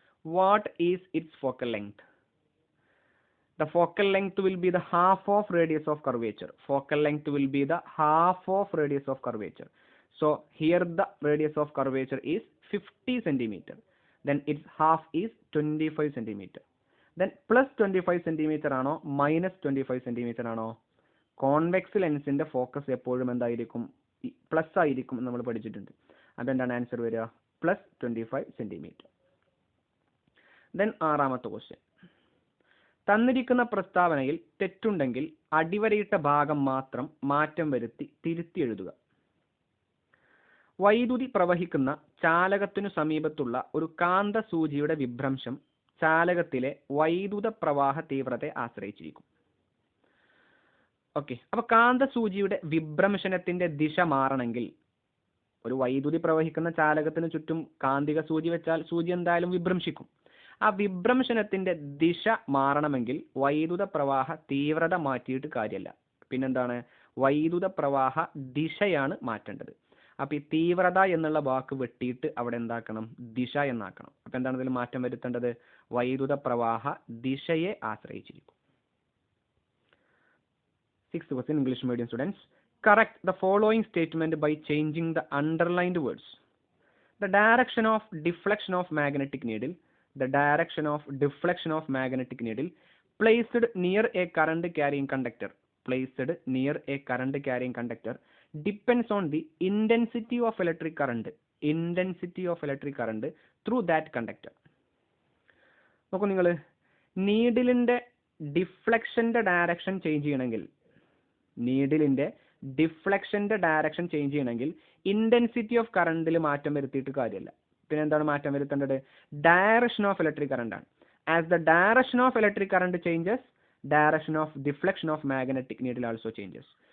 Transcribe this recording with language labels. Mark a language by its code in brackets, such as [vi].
[en] What is its focal length? The focal length will be the half of radius of curvature. Focal length will be the half of radius of curvature. So here the radius of curvature is 50 centimeter. Then its half is 25 centimeter. Then +25 centimeter ആണോ -25 centimeter ആണോ? [ml] Convex ലെൻസിന്റെ focus എപ്പോഴും എന്തായിരിക്കും? Plus ആയിരിക്കും എന്ന് നമ്മൾ പഠിച്ചിട്ടുണ്ട്. അതെന്താണ് ആൻസർ വരിക? +25 സെൻറ്റിമീറ്റർ. Then 6ാമത്തെ question. തന്നിരിക്കുന്ന പ്രസ്താവനയിൽ തെറ്റുണ്ടെങ്കിൽ അടിവരയിട്ട ഭാഗം മാത്രം മാറ്റം വരുത്തി തിരുത്തി എഴുതുക. വൈദ്യുതി പ്രവഹിക്കുന്ന ചാലകത്തിനു സമീപത്തുള്ള ഒരു കാന്തസൂചിയുടെ വിഭ്രംശം ചാലകത്തിലെ വൈദ്യുത പ്രവാഹ തീവ്രതയെ ആശ്രയിച്ചിരിക്കും. ഓക്കെ, അപ്പോൾ കാന്തസൂചിയുടെ വിഭ്രംശനത്തിന്റെ ദിശ മാറണമെങ്കിൽ, ഒരു വൈദ്യുതി പ്രവഹിക്കുന്ന ചാലകത്തിന് ചുറ്റും കാന്തിക സൂചി വെച്ചാൽ സൂചി എന്തായാലും വിഭ്രംശിക്കും. ആ വിഭ്രംശനത്തിന്റെ ദിശ മാറണമെങ്കിൽ വൈദ്യുത പ്രവാഹ തീവ്രത മാറ്റിയിട്ട് കാര്യമല്ല. പിന്നെന്താണ്? വൈദ്യുത പ്രവാഹ ദിശയാണ് മാറ്റേണ്ടത്. അപ്പോൾ ഈ തീവ്രത എന്നുള്ള വാക്ക് വെട്ടിയിട്ട് അവിടെ എന്താക്കണം? ദിശ എന്നാക്കണം. അപ്പോൾ എന്താണ് ഇതിൽ മാറ്റം വരുത്തേണ്ടത്? വൈദ്യുത പ്രവാഹ ദിശയെ ആശ്രയിച്ചിരിക്കും. [en] 6th question, English medium students. Correct the following statement by changing the underlined words. The direction of deflection of magnetic needle. The direction of deflection of magnetic needle placed near a current carrying conductor. Placed near a current carrying conductor depends on the intensity of electric current. Intensity of electric current through that conductor. [ml] നോക്കൂ നിങ്ങൾ, നീഡിലിൻ്റെ ഡിഫ്ലക്ഷൻ്റെ direction change ചെയ്യണമെങ്കിൽ, നീഡിലിൻ്റെ ഡിഫ്ലക്ഷൻ്റെ direction change ചെയ്യണമെങ്കിൽ intensity of കറണ്ടിൽ മാറ്റം വരുത്തിയിട്ട് കാര്യമല്ല. പിന്നെ എന്താണ് മാറ്റം വരുത്തേണ്ടത്? [en] Direction of electric current ആണ്. As the direction of electric current changes, direction of deflection of magnetic needle also changes.